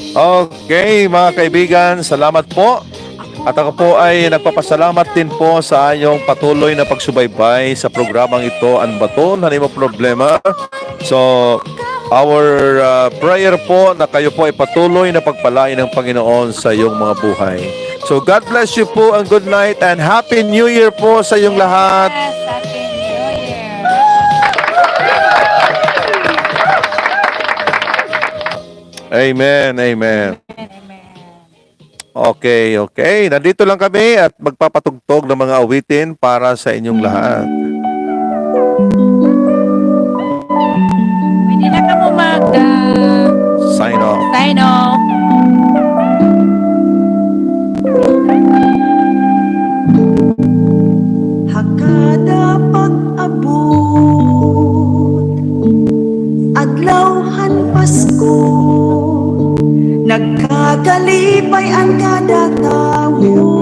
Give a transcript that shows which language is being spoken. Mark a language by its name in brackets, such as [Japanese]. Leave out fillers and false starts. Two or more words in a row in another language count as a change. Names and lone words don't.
[Filipino] Okay, mga kaibigan, salamat po. At ako po ay nagpapasalamat din po sa inyong patuloy na pagsubaybay sa programang ito, Ang Baton, Hanimo Problema. So, [English] our prayer [Filipino] po na kayo po ay patuloy na pagpalain ng Panginoon sa iyong mga buhay. [English] So, God bless you po and good night and Happy New Year po [Filipino] sa iyong lahat. [English] Yes, Happy New Year. Amen, amen. Okay. [Filipino] Nandito lang kami at magpapatugtog ng mga awitin para sa inyong lahat. Pwede na ka mo [English] Sign off. sign off. [Hiligaynon] Hakada pag-abot Adlawhan Pasko Nagkagalipay ang kada tawo